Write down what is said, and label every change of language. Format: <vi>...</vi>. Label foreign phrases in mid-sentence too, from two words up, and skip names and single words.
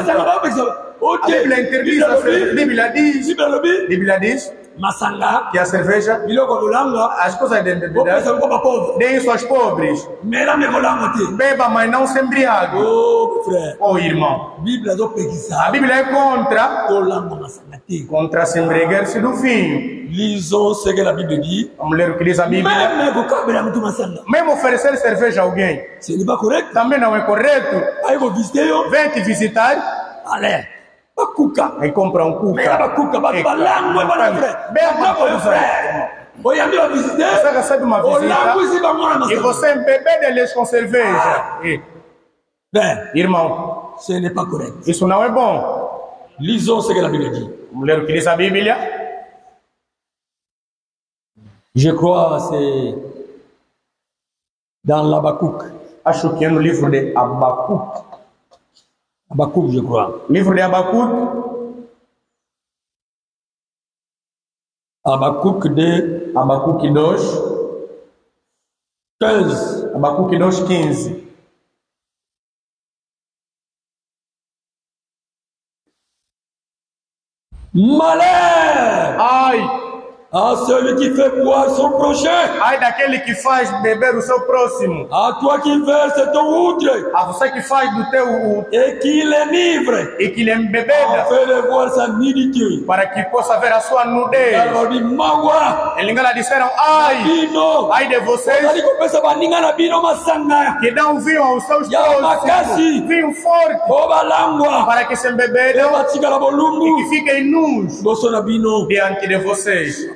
<pt>A Bíblia interdiz, a Bíblia diz que a cerveja, as coisas de bebida, deem isso aos pobres. Beba, mas não se embriague. Oh, irmão, a Bíblia é contra se embriagar-se do vinho.</pt> <fr>Lisons ce que la Bible dit.</fr> <pt>Vamos ler o que diz a Bíblia. Mesmo oferecer cerveja a alguém,</pt> <fr>ce n'est pas correct.</fr> <pt>Também não é correto. Vem te visitar.</pt> <fr>Allez.</fr> <pt>Aí compra um cuca. Você recebe uma visita e você embebe deles com cerveja. Irmão, isso não é bom.</pt> <fr>Lisons ce que la Bible dit.</fr> <pt>Vamos ler o que diz a Bíblia.</pt> <fr>Je crois c'est dans l'Habakkuk.</fr> <pt>Acho que é no livro de Habacuc.</pt> <fr>Habakkuk, je crois.</fr> <pt>Livro de Habacuc.</pt> <fr>Habakkuk 2.</fr> <pt>Habacuc 2. 15. Habacuc 2, 15.</pt> <fr>Malheur!</fr> <pt>Ai!</pt> <fr>À celui qui fait boire son prochain.</fr> <pt>Ai daquele que faz beber o seu próximo.</pt> <fr>À toi qui verse ton outre.</fr> <pt>A você que faz do teu</pt> <fr>et qui l'enivre.</fr> <pt>E que lhe embebeda.</pt> <fr>Fait voir sa nudité.</fr> <pt>Para que possa ver a sua nudez. Eles disseram: ai! Bino. Ai de vocês. Que dão vinho aos seus próximos. Vinho forte. Para que se embebedam. E que fiquem nus diante de vocês.</pt>